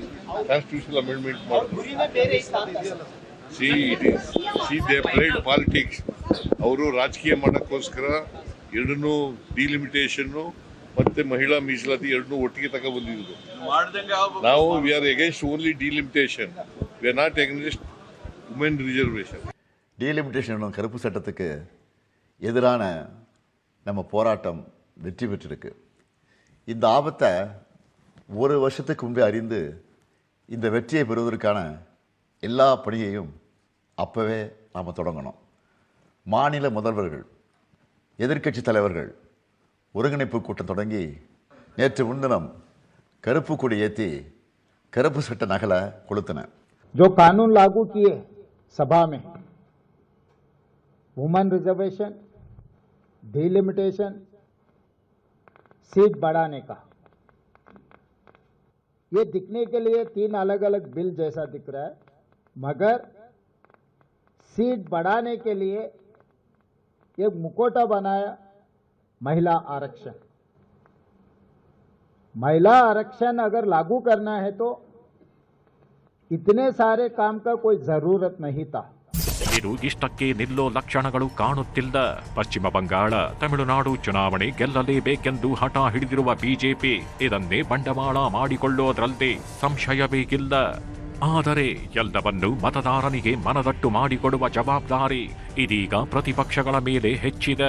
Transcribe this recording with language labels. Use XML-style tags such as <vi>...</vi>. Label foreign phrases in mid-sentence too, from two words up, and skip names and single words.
<en>constitution amendment</en> <kn>ಮಾಡಿದ್ರು.</kn> <en>they played politics.</en> <kn>ಅವರು ರಾಜಕೀಯ ಮಾಡೋಕ್ಕೋಸ್ಕರ ಎರಡನ್ನೂ ಡಿಲಿಮಿಟೇಷನ್ನು ಮತ್ತೆ ಮಹಿಳಾ ಮೀಸಲಾತಿ ಎರಡನ್ನೂ ಒಟ್ಟಿಗೆ ತಗೊಬಂದಿದ್ರು.</kn> <en>ನಾವು we are against only delimitation, we are not against women reservation.</en> <ta>டீலிமிட்டேஷன் கருப்பு சட்டத்துக்கு எதிரான நம்ம போராட்டம் வெற்றி பெற்றிருக்கு. இந்த ஆபத்தை ஒரு வருஷத்துக்கு முன்பே அறிந்து இந்த வெற்றியை பெறுவதற்கான எல்லா பணியையும் அப்போவே நாம் தொடங்கணும். மாநில முதல்வர்கள், எதிர்க்கட்சி தலைவர்கள் ஒருங்கிணைப்பு கூட்டம் தொடங்கி நேற்று முன்தினம் கருப்பு கொடி ஏற்றி கருப்பு சட்ட நகலை கொளுத்தின.</ta> <hi>जो कानून लागू किए सभा में,</hi> <en>women reservation,</en> <hi>डिलिमिटेशन, सीट बढ़ाने का, ये दिखने के लिए 3 अलग अलग बिल जैसा दिख रहा है, मगर सीट बढ़ाने के लिए एक मुखौटा बनाया महिला आरक्षण. महिला आरक्षण अगर लागू करना है तो इतने सारे काम का कोई जरूरत नहीं था.</hi> <kn>ಇದು ಇಷ್ಟಕ್ಕೆ ನಿಲ್ಲೋ ಲಕ್ಷಣಗಳು ಕಾಣುತ್ತಿಲ್ಲ. ಪಶ್ಚಿಮ ಬಂಗಾಳ, ತಮಿಳುನಾಡು ಚುನಾವಣೆ ಗೆಲ್ಲಲೇಬೇಕೆಂದು ಹಠ ಹಿಡಿದಿರುವ ಬಿಜೆಪಿ ಇದನ್ನೇ ಬಂಡವಾಳ ಮಾಡಿಕೊಳ್ಳೋದ್ರಲ್ಲಿ ಸಂಶಯಬೇಕಿಲ್ಲ. ಆದರೆ ಎಲ್ಲವನ್ನೂ ಮತದಾರನಿಗೆ ಮನದಟ್ಟು ಮಾಡಿಕೊಡುವ ಜವಾಬ್ದಾರಿ ಇದೀಗ ಪ್ರತಿಪಕ್ಷಗಳ ಮೇಲೆ ಹೆಚ್ಚಿದೆ.</kn>